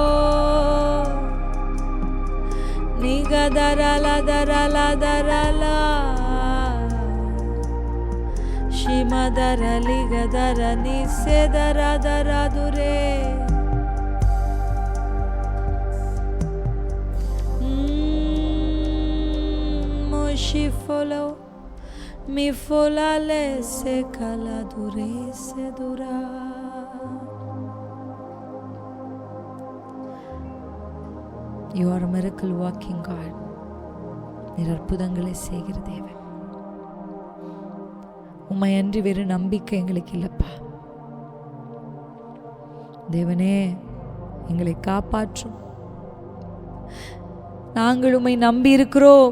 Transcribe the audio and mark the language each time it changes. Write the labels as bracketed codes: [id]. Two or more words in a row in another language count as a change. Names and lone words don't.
[en] ನಿಗದರಲದರಲದರಲ ಶಿಮದರಲಿಗದರ ನಿಸೆದರದರದುರೇ ಶಿಫಲೋ ಮಿಫೋಲಾಲೆ ಸೆ ಕಲಾ ದುರೇ ಸೆ ದುರಾ You are a miracle working God. [ta] நீர் அற்புதங்களை செய்கிற தேவன். உம்மை அன்றி வேறு நம்பிக்கை எங்களுக்கு இல்லப்பா. தேவனே எங்களை காப்பாற்றும். நாங்கள் உம்மை நம்பி இருக்கிறோம்.